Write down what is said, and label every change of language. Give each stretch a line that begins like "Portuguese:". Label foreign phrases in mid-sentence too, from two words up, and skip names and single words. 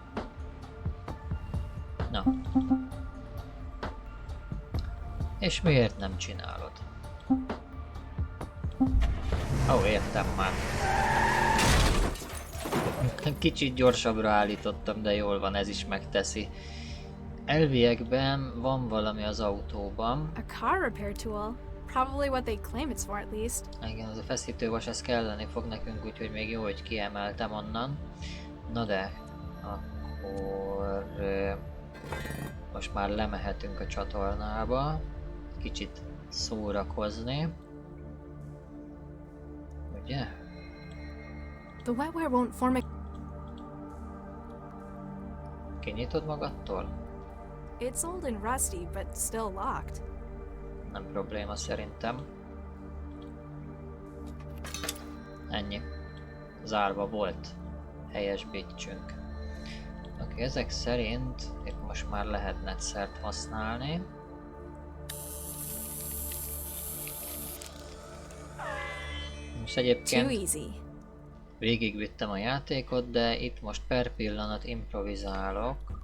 Hungarian: Na. És miért nem csinálod? Ó, értem már. Kicsit gyorsabbra állítottam, de jól van, ez is megteszi. Elviekben van valami az autóban.
English: A car repair tool. probably what they claim it's for, at least.
Hungarian: Igen, az a feszítővas, ez kelleni fog nekünk, úgyhogy még jó, hogy kiemeltem onnan. Na de, akkor most már lemehetünk a csatornába, kicsit szórakozni. Ugye?
English: The wetware won't form a...
Hungarian: Kinyitod magadtól?
English: It's old and rusty, but still locked.
Hungarian: Nem probléma szerintem. Ennyi. Zárva volt. Helyesbítsünk. Oké, ezek szerint itt most már lehet netszert használni. Most egyébként végigvittem a játékot, de itt most per pillanat improvizálok.